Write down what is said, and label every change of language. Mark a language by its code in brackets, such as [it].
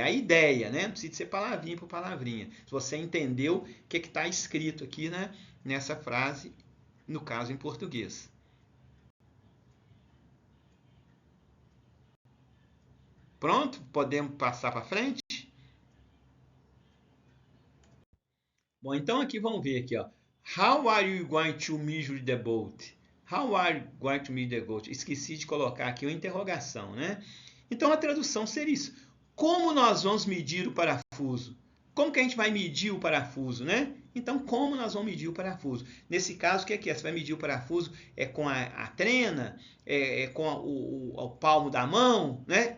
[pt] A ideia, né? Não precisa ser palavrinha por palavrinha. Se você entendeu o que está escrito aqui, né? Nessa frase, no caso em português. Pronto? Podemos passar para frente? Bom, então aqui vamos ver aqui, ó. [en] How are you going to measure the boat? How are you going to measure the boat? [pt] Esqueci de colocar aqui uma interrogação, né? Então a tradução seria isso. Como nós vamos medir o parafuso? Como que a gente vai medir o parafuso, né? Então, como nós vamos medir o parafuso? Nesse caso, o que é? Você vai medir o parafuso com a trena, com o palmo da mão, né?